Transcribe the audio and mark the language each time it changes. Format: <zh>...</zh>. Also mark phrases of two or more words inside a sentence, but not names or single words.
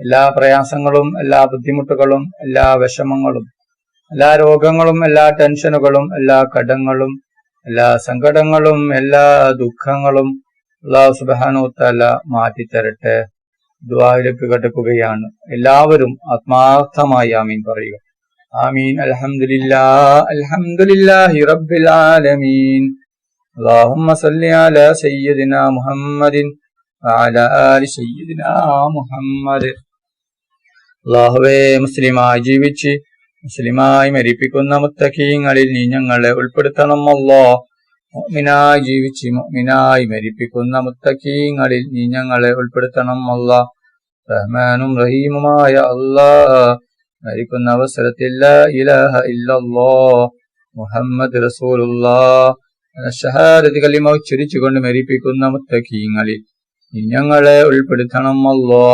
<ml>എല്ലാ പ്രയാസങ്ങളും, എല്ലാ ബുദ്ധിമുട്ടുകളും, എല്ലാ വിഷമങ്ങളും, എല്ലാ രോഗങ്ങളും, എല്ലാ ടെൻഷനുകളും, എല്ലാ കടങ്ങളും, എല്ലാ സങ്കടങ്ങളും, എല്ലാ ദുഃഖങ്ങളും</ml> <ar>الله سبحانه وتعالى</ar> <ml>മാറ്റിത്തരട്ടെ. ദുആയിലേക്ക് കടക്കുകയാണ്. എല്ലാവരും ആത്മാർത്ഥമായി ആമീൻ പറയുക.</ml> <ar>آمين. الحمد لله رب العالمين. اللهم صل على سيدنا محمد وعلى آل سيدنا محمد.</ar> <ml>അല്ലാഹുവേ, മുസ്ലിമായി ജീവിച്ച് മുസ്ലിമായി മരിപ്പിക്കുന്ന മുത്തഖീങ്ങളിൽ നീ ഞങ്ങളെ ഉൾപ്പെടുത്തണം അല്ലാഹ്. മുഅ്മിനായി ജീവിച്ച് മുഅ്മിനായി മരിപ്പിക്കുന്ന മുത്തഖീങ്ങളിൽ നീ ഞങ്ങളെ ഉൾപ്പെടുത്തണം അല്ലാഹ്. റഹ്മാനും റഹീമുമായ അല്ലാഹ്, മരിക്കുന്ന അവസരത്തിൽ</ml> <ar>لا إله إلا الله محمد رسول الله</ar> <ml>ഷഹാദത്ത് കലിമ ഉച്ചരിച്ചുകൊണ്ട് മരിപ്പിക്കുന്ന മുത്തഖീങ്ങളിൽ നീ ഞങ്ങളെ ഉൾപ്പെടുത്തണം അല്ലാഹ്.</ml>